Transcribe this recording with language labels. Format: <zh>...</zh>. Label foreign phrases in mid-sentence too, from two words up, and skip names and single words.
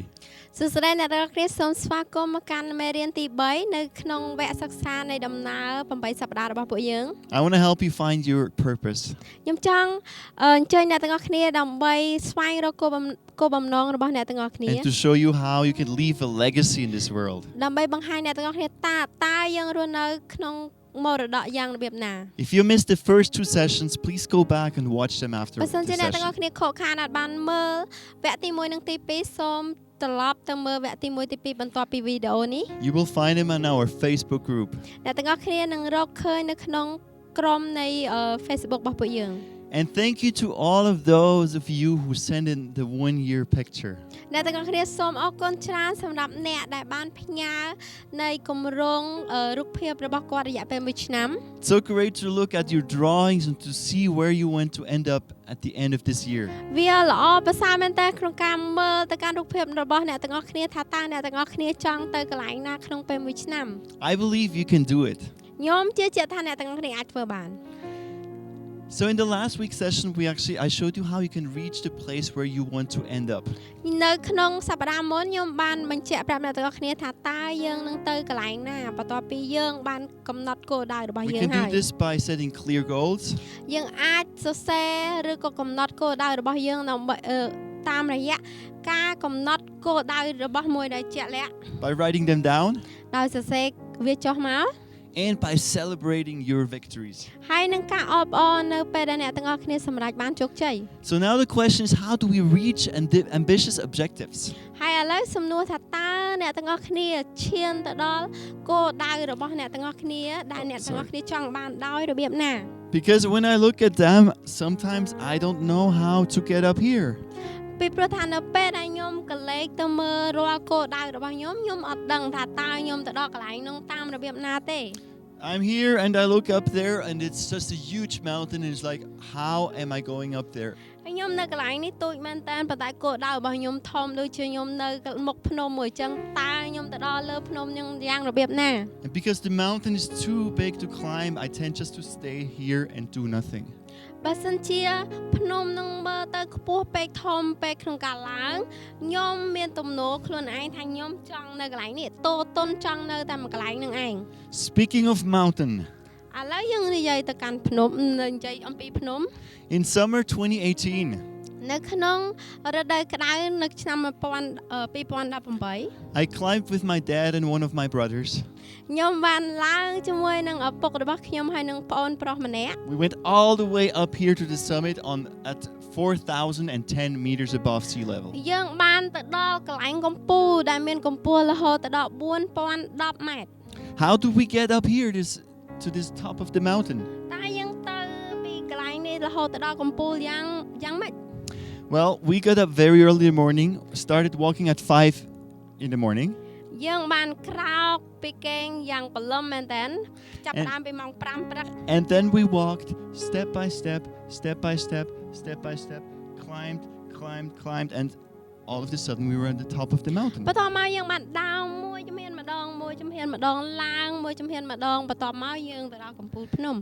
<km>សួស្តីអ្នកទាំងអស់គ្នាសូមស្វាគមន៍មកកាន់មេរៀនទី3នៅក្នុងវគ្គសិក្សានៃដំណើរ8សប្តាហ៍របស់ពួកយើង</km> <en>I want to help you find your purpose.</en> <km>ខ្ញុំចង់អញ្ជើញអ្នកទាំងអស់គ្នាដើម្បីស្វែងរកគោលបំណងរបស់អ្នកទាំងអស់គ្នា</km> <en>And to show you how you can leave a legacy in this world.</en> <km>ដើម្បីបង្ហាញអ្នកទាំងអស់គ្នាតើយើងរស់នៅក្នុងមរតកយ៉ាងរបៀបណា</km> <en>If you missed the first 2 sessions, please go back and watch them after</en> <km>បើសិនជា</km> <en>the</en> <km>អ្នកទាំងអ</km> <en>session.</en> <km>ស់គ្នាខកខានអាចបានមើលវគ្គទី1និងទី2សូមត្រឡប់ទៅមើលវគ្គទី1ទី2បន្ទាប់ពីវីដេអូនេះ</km> <en>You will find them on our Facebook group.</en> <km>អ្នកទាំងអស់គ្នានឹងរកឃើញនៅក្នុងក្រុមនៃ Facebook របស់ពួកយើង</km> <en>And thank you to all of those of you who sent in the 1-year picture.</en> <km>អ្នកទាំងអស់គ្នាសូមអរគុណច្រើនសម្រាប់អ្នកដែលបានផ្ញើនៃគម្រោងរូបភាពរបស់គាត់រយៈពេល1ឆ្នាំ</km> <en>It's so great to look at your drawings and to see where you want to end up at the end of this year.</en> <km>វាល្អប្រសើរមែនតើក្នុងការមើលទៅកាន់រូបភាពរបស់អ្នកទាំងអស់គ្នាថាតើអ្នកទាំងអស់គ្នាចង់ទៅកន្លែងណាក្នុងពេល1ឆ្នាំ</km> <en>I believe you can do it.</en> <km>ខ្ញុំជឿជាក់ថាអ្នកទាំងអស់គ្នាអាចធ្វើបាន</km> <en>So in the last week's session, I showed you how you can reach the place where you want to end up.</en> <km>នៅក្នុងសប្តាហ៍មុនខ្ញុំបានបញ្ជាក់ប្រាប់អ្នកទាំងអស់គ្នាថាតើយើងនឹងទៅកន្លែងណាបន្ទាប់ពីយើងបានកំណត់គោលដៅរបស់</km> <en>We</en> <km>យើង</km> <en>can</en> <km>ហើ</km> <en>do</en> <km>យ</km> <en>this by setting clear goals.</en> <km>យើងអាចសរសេរឬក៏កំណត់គោលដៅរបស់យើងដើម្បីតាមរយៈការកំណត់គោលដៅរបស់មួយដែលជាក់លាក់</km> <en>By writing them down.</en> <km>ដោយសរសេរវាចុះមក</km> <en>And by celebrating your victories.</en> <km>ហើយនឹងការអបអរនៅពេលដែលអ្នកទាំងអស់គ្នាសម្រេចបានជោគជ័យ</km> <en>So now the question is, how do we reach ambitious objectives?</en> <km>ហើយឥឡូវសំណួរថាតើអ្នកទាំងអស់គ្នាឈានទៅដល់គោលដៅរបស់អ្នកទាំងអស់គ្នាដែលអ្នកទាំងអស់គ្នាចង់បានដោយរបៀបណា</km> <en>Because when I look at them, sometimes I don't know how to get up here.</en> <km>ពីព្រោះថានៅពេលដែលខ្ញុំកលេចទៅមើលរាល់គោលដៅរបស់ខ្ញុំអត់ដឹងថាតើខ្ញុំទៅដល់កន្លែងនោះតាមរបៀបណាទេ</km> <en>I'm here and I look up there and it's just a huge mountain and it's like, how am I going up there?</en> <km>ហើយខ្ញុំនៅកន្លែងនេះទូចមែនតើប៉ុន្តែគោលដៅរបស់ខ្ញុំធំដូចជាខ្ញុំនៅមុខភ្នំមួយចឹងតើខ្ញុំទៅដល់លើភ្នំនឹងយ៉ាងរបៀបណា</km> <en>And because the mountain is too big to climb, I tend just to stay here and do nothing.</en> <km>បើសិនជាភ្នំនឹងមើលទៅខ្ពស់ពេកធំពេកក្នុងការឡើងខ្ញុំមានទំនោរខ្លួនឯងថាខ្ញុំចង់នៅកន្លែងនេះតូតុនចង់នៅតែមួយកន្លែងនឹងឯង</km> <en>Speaking of mountain,</en> <km>ឥឡូវយើងនិយាយទៅកាន់ភ្នំនិយាយអំពីភ្នំ</km> <en>in summer 2018,</en> <km>នៅក្នុងរដូវក្តៅនៅឆ្នាំ2018</km> <en>I climbed with my dad and one of my brothers.</en> <km>ខ្ញុំបានឡើងជាមួយនឹងឪពុករបស់ខ្ញុំហើយនឹងប្អូនប្រុសម្នាក់</km> <en>We went all the way up here to the summit at 4,010 meters above sea level.</en> <km>យើងបានទៅដល់កន្លែងកំពូលដែលមានកម្ពស់រហូតដល់4010 ម៉ែត្រ</km> <en>How do we get up here to this top of the mountain?</en> <km>តើយើងទៅពីកន្លែងនេះរហូតទៅដល់កំពូលយ៉ាងម៉េច</km> <en>Well, we got up very early in the morning, started walking at 5 in the morning.</en> <km>យើងបានក្រោកពីគេងយ៉ាងព្រលឹមមែនតើចាប់ផ្ដើមពីម៉ោង 5 ព្រឹក</km> <en>And then we walked step by step, step by step, step by step, climbed, and all of a sudden we were at the top of the mountain.</en> <km>បន្ទាប់មកយើងបានដើរមួយជំហានម្ដងឡើងមួយជំហានម្ដងបន្ទាប់មកយើងទៅដល់កំពូលភ្នំ</km>